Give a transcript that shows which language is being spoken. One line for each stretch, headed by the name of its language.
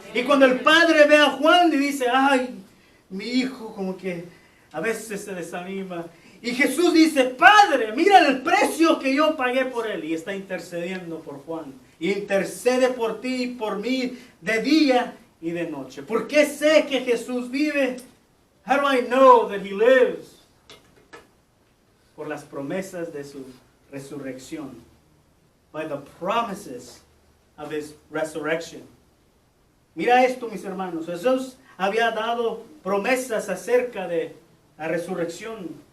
Spanish: Y cuando el Padre ve a Juan y dice, ay, mi hijo como que a veces se desanima. Y Jesús dice, Padre, mira el precio que yo pagué por él. Y está intercediendo por Juan. Y intercede por ti y por mí de día y de noche. ¿Por qué sé que Jesús vive?
English: How do I know that He lives?
Spanish: Por las promesas de su resurrección.
English: By the promises of his resurrection.
Spanish: Mira esto, mis hermanos. Jesús había dado promesas acerca de la resurrección.